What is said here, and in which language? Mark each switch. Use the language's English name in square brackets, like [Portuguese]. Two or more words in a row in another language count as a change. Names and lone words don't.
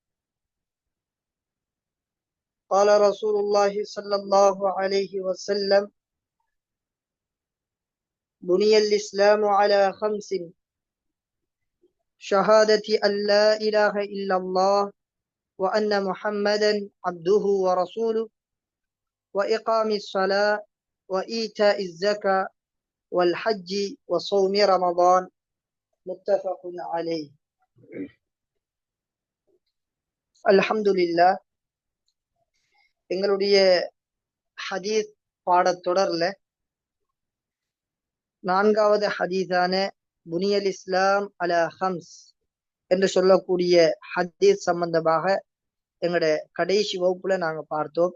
[Arabic] قال رسول الله صلى الله عليه وسلم: بني الإسلام على خمس: شهادة أن لا إله إلا الله وأن محمدا عبده ورسوله، وإقام الصلاة، وإيتاء الزكاة، والحج، وصوم رمضان. متفق عليه. [Tamil] அல்ஹம்துலில்லாஹ். எங்களுடைய ஹதீஸ் பாடத்தொடர்ல 4வது ஹதீஸான [Arabic] بني الإسلام على خمس [Tamil] என்று சொல்லக்கூடிய ஹதீஸ் சம்பந்தமாக எங்களோட கடைசி வகுப்புல நாங்க பார்த்தோம்.